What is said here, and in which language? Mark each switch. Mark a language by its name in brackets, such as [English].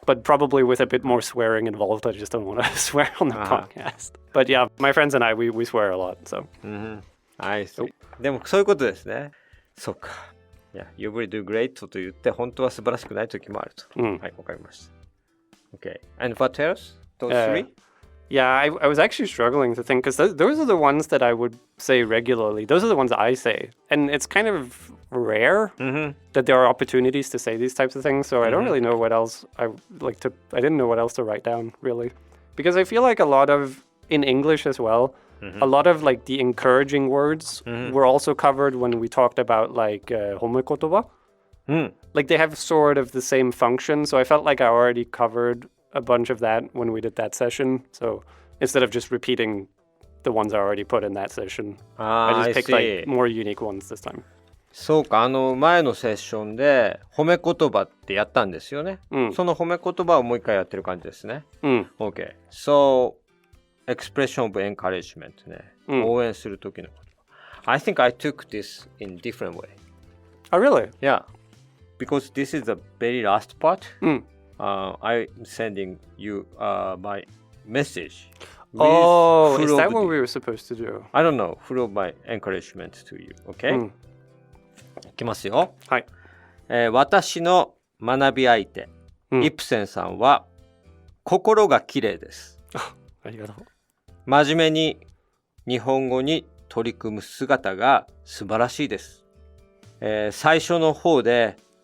[English] But probably with a bit more swearing involved. I just don't want to swear on the podcast. But yeah, my friends and I, we swear a lot, so. I see. [Japanese] でもそういうことですね。そうか。 [English] You will do great [Japanese] と言って本当は素晴らしくない時もあると。はい、わかりました。 [English] Okay. And what else? Those three?Yeah, I was actually struggling to think because those are the ones that I would say regularly. Those are the ones I say. And it's kind of rare that there are opportunities to say these types of things. So I don't really know what else I didn't know what else to write down, really. Because I feel like a lot of, in English as well, a lot of like the encouraging words were also covered when we talked about like homekotoba. Like they have sort of the same function. So I felt like I already covered a bunch of that when we did that session. So instead of just repeating the ones I already put in that session, I just picked like more unique ones this time. [Japanese] そうか、前のセッションで褒め言葉ってやったんですよね。その褒め言葉をもう一回やってる感じですね。 [English] Okay. So, expression of encouragement ね。 [Japanese] 応援する時の言葉。 [English] I think I took this in different way. Oh, really? Yeah. Because this is the very last part.I'm sending you my message. Oh, is that what we were supposed to do? I don't know. Full of my encouragement to you. Okay? [Japanese] いきますよ。はい。私の学び相手、イプセンさんは心が綺麗です。ありがとう。真面目に日本語に取り組む姿が素晴らしいです。最初の方で